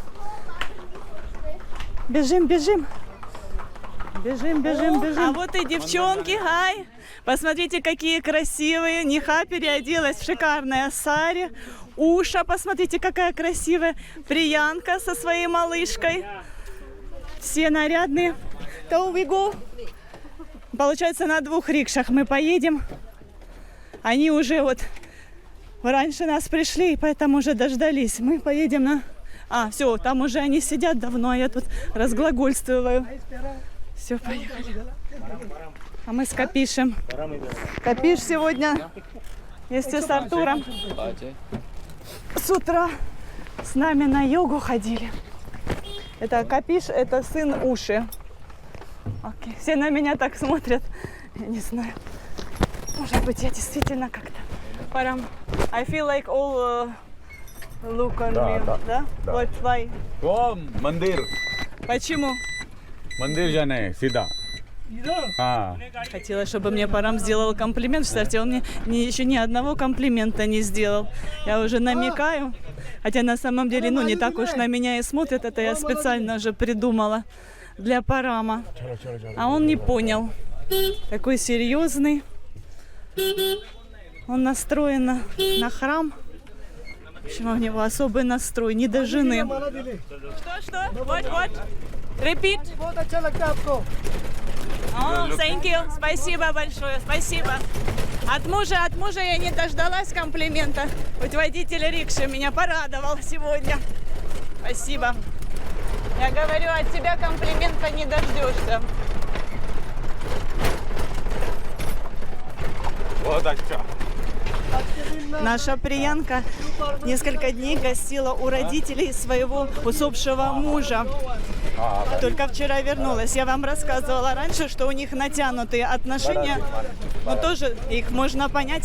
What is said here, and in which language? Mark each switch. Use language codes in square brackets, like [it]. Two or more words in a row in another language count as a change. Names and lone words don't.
[ru] Бежим. А вот и девчонки, ай! Посмотрите, какие красивые. Ниха переоделась в шикарное сари. Уша, посмотрите, какая красивая. Приянка со своей малышкой. Все нарядные. [en] So we go. [ru] Получается, на 2 рикшах мы поедем. Они уже вот раньше нас пришли, и поэтому уже дождались. Мы поедем на... все, там уже они сидят давно, а я тут разглагольствую. Все, поехали. А мы с Капишем. Капиш сегодня вместе с Артуром с утра с нами на йогу ходили. Это Капиш, это сын Уши. Окей. Все на меня так смотрят. Я не знаю. Может быть, я действительно как-то пора. [en] I feel like all look on me. Да? What, why? [hi] वो मंदिर [ru] Почему? [hi] मंदिर जाना है सीधा हाँ [ru] Хотела, чтобы мне Парам сделал комплимент. Кстати, он мне еще ни одного комплимента не сделал. Я уже намекаю. Хотя на самом деле, не так уж на меня и смотрят. Это я специально уже придумала для Парама. А он не понял. Такой серьезный. Он настроен на храм. В общем, у него особый настрой, не до жены. Что? Вот. [en] Repeat. [hi] बहुत अच्छा लगता है आपको [en] Thank you. [ru] Спасибо большое, спасибо. От мужа я не дождалась комплимента. Хоть водитель рикши меня порадовал сегодня. Спасибо. Я говорю, от тебя комплимента не дождешься. [hi] बहुत अच्छा [ru] Наша Приянка несколько дней гостила у родителей своего усопшего мужа. Только вчера вернулась. Я вам рассказывала раньше, что у них натянутые отношения. Но тоже их можно понять.